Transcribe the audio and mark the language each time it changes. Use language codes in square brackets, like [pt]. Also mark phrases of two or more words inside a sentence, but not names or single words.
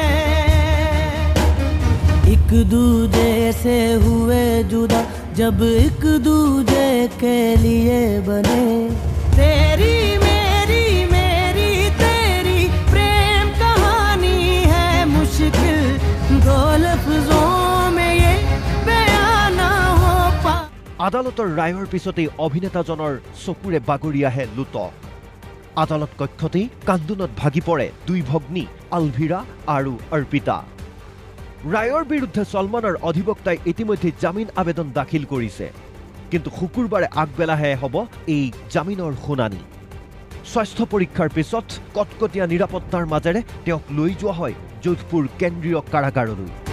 [hi] एक दूजे से हुए जुदा जब एक दूजे के लिए बने तेरी मेरी मेरी तेरी प्रेम कहानी है मुश्किल दो लफ्जों में ये बयां ना हो पाए [as] আদালতৰ ৰায়ৰ পিছতেই অভিনেতাজনৰ চকুৰে বাগৰি আহে লুটক আদালত কক্ষতেই কান্দোনত ভাগি পৰে দুই ভগ্নী আলভিৰা আৰু অৰ্পিতা ৰায়ৰ বিৰুদ্ধে সলমানৰ অধিবক্তাই ইতিমধ্যে জামিন আবেদন দাখিল কৰিছে কিন্তু শুকুৰবাৰে আগবেলাহে হ'ব এই জামিনৰ শুনানি স্বাস্থ্য পৰীক্ষাৰ পিছত কটকটীয়া নিৰাপত্তাৰ মাজেৰে তেওঁক লৈ যোৱা হয় যোধপুৰ কেন্দ্ৰীয় কাৰাগাৰলৈ